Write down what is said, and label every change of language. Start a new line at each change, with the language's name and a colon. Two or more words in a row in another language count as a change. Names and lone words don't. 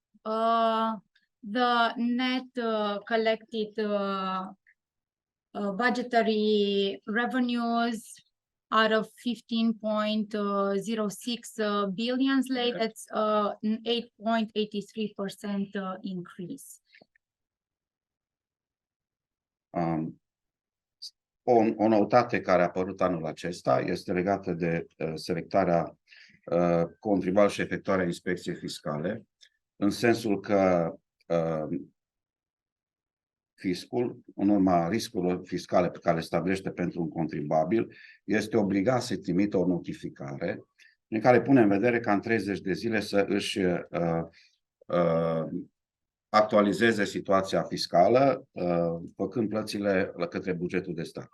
English: the net collected budgetary revenues out of 15.06 billion lei, that's an 8.83% increase.
Romanian: O noutate care a apărut anul acesta este legată de selectarea contribuabilor și efectuarea inspecției fiscale, în sensul că fiscul, în urma riscurilor fiscale pe care le stabilește pentru un contribuabil, este obligat să trimită o notificare în care pune în vedere ca în 30 de zile să își actualizeze situația fiscală, făcând plățile către bugetul de stat.